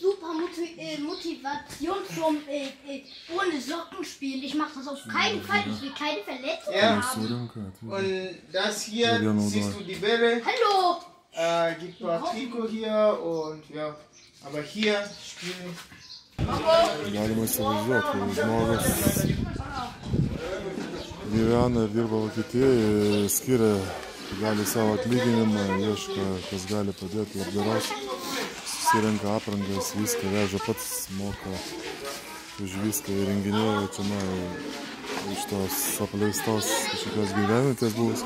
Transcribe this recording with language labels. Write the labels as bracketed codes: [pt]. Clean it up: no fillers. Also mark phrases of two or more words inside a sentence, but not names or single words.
[de] Super Motivation zum ohne Socken spielen. Ich mache das auf keinen Fall. Ich will keine Verletzungen Ja. haben. Und das hier, siehst du die Bälle, Hallo! gibt ein paar Trikot hier und ja, aber hier spielen. [lt] Galima įsivažiuoti, žmogus gyvena ir dirba Vokietijoje, skiria, gali savo atlyginimą, ieško, kas gali padėti labdaros, susirenka aprangas, viską veža pats, moka už viską įrenginėja, čia iš tos apleistos kažkokios gyvenvietės buvusios.